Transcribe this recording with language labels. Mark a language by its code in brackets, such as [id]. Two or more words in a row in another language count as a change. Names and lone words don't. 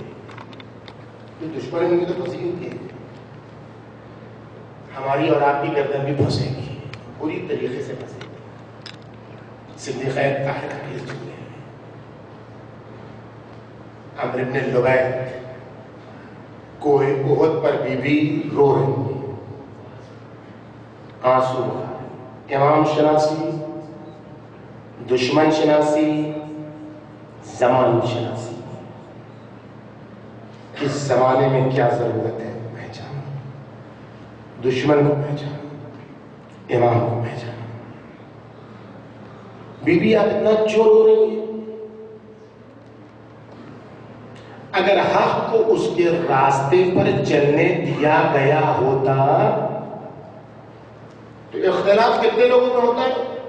[ur] جو دشمن ہوں گے تو پھنسی ہوگی، ہماری اور آپ کی گردن بھی پھنسے گی، پوری طریقے سے پھنسے گی. صدیقہ طاہرہ کے جملے میں عمرو بن لبید کوہ احد پر بی بی رو رہی ہے، آنسو. امام شناسی، دشمن شناسی، زمان شناسی. اس زمانے میں کیا ضرورت ہے؟ پہچان. دشمن کو پہچان، امام کو پہچان. بی بی آپ اتنا کیوں رو رہی ہے؟ اگر حق کو اس کے راستے پر چلنے دیا گیا ہوتا تو اختلاف کتنے لوگوں میں ہوتا ہے؟